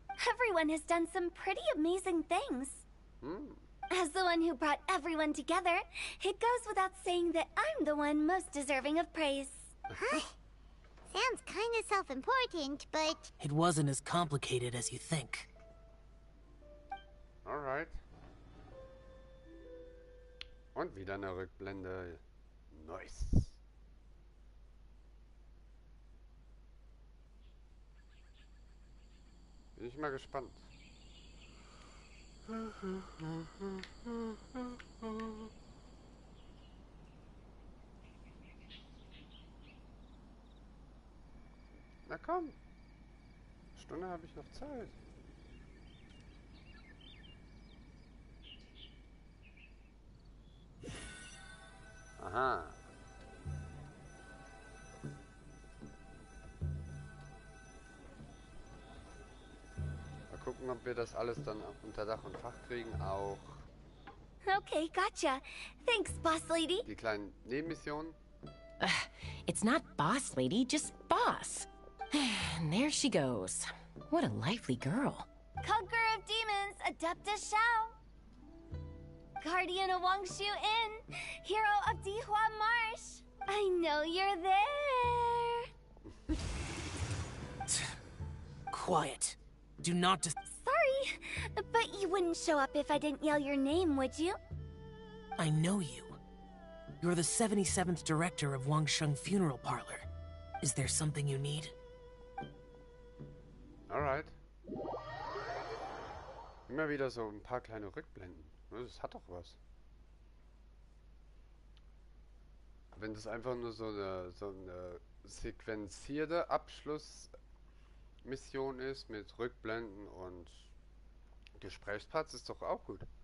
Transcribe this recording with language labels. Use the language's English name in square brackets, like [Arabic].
[English] Everyone has done some pretty amazing things. As the one who brought everyone together, it goes without saying that I'm the one most deserving of praise. Huh? Sounds kinda self-important, but... It wasn't as complicated as you think. Alright. [German] Und wieder eine Rückblende. Nice. Bin ich mal gespannt. Na komm. Stunde habe ich noch Zeit. Aha. Mal gucken, ob wir das alles dann unter Dach und Fach kriegen. Auch [English] Okay, gotcha. Thanks, boss lady. [German] die kleinen Nebenmissionen. [English] It's not boss lady, just boss. And there she goes. What a lively girl. Conqueror of Demons, Adeptus Shao. Guardian of Wangshu Inn, hero of Dihua Marsh. I know you're there. Quiet. Do not Sorry, but you wouldn't show up if I didn't yell your name, would you? I know you. You're the 77th director of Wangsheng Funeral Parlor. Is there something you need? Alright. [German] Immer wieder so ein paar kleine Rückblenden. Das hat doch was. Wenn das einfach nur so eine sequenzierte Abschlussmission ist mit Rückblenden und Gesprächsparts, ist doch auch gut.